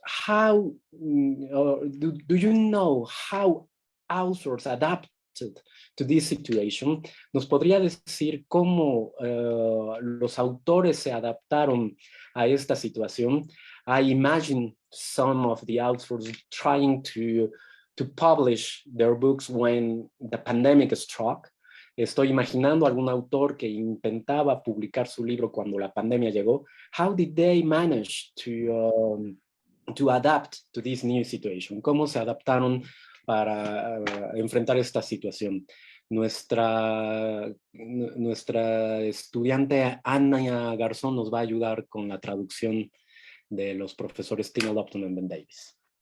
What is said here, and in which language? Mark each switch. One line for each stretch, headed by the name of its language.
English: How do you know how authors adapted to this situation?
Spanish: ¿Nos podría decir cómo los autores se adaptaron a esta situación?
English: I imagine some of the authors trying to publish their books when the pandemic struck.
Spanish: Estoy imaginando algún autor que intentaba publicar su libro cuando la pandemia llegó.
English: How did they manage to adapt to this new situation?
Spanish: ¿Cómo se adaptaron para enfrentar esta situación? Nuestra estudiante Ana Garzón nos va a ayudar con la traducción de los profesores Tina Lupton y Ben Davies.